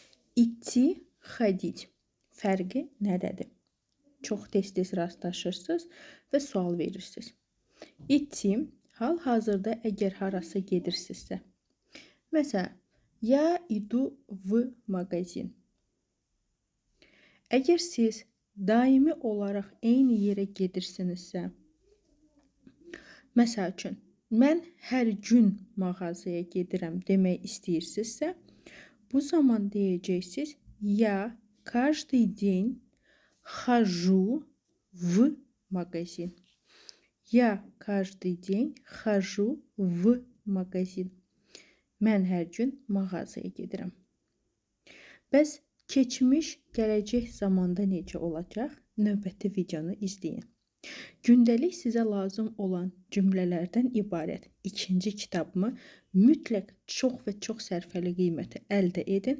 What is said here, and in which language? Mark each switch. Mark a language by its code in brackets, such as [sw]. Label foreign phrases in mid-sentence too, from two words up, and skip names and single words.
[az] İtti, ходить. Fərqi nədədir? Çox tez-tez rastlaşırsınız və sual verirsiniz. İtti, hal-hazırda əgər harasa gedirsinizsə. Məsələn, [ru] я иду в магазин. [az] Əgər siz daimi olaraq eyni yerə gedirsinizsə, məsəl üçün, mən hər gün mağazaya gedirəm demək istəyirsinizsə, bu zaman deyəcəksiniz, [ru] я каждый день хожу в магазин. Я каждый день хожу в магазин. [az] Mən hər gün mağazaya gedirəm. Bəs keçmiş, gələcək zamanda necə olacaq? Növbəti videonu izləyin. Gündəlik sizə lazım olan cümlələrdən ibarət ikinci kitabımı mütləq çox və çox sərfəli qiyməti əldə edin.